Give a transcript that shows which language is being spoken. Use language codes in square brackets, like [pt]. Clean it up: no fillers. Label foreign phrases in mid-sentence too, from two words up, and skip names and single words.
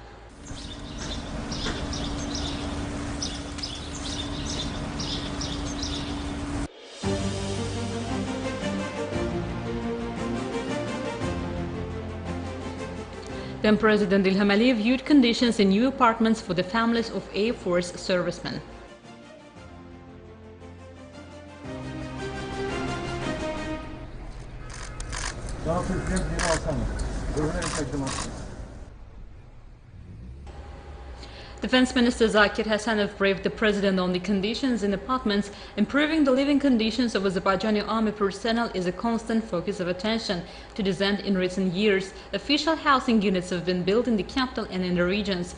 [en] Then President İlham viewed conditions in new apartments for the families of Air Force servicemen. [az] Cənab Prezident Yeni Alsanov, özünü təqdim etsin. [en] Defense Minister Zakir Hasanov briefed the President on the conditions in apartments. Improving the living conditions of Azerbaijani army personnel is a constant focus of attention. To this end, in recent years, official housing units have been built in the capital and in the regions.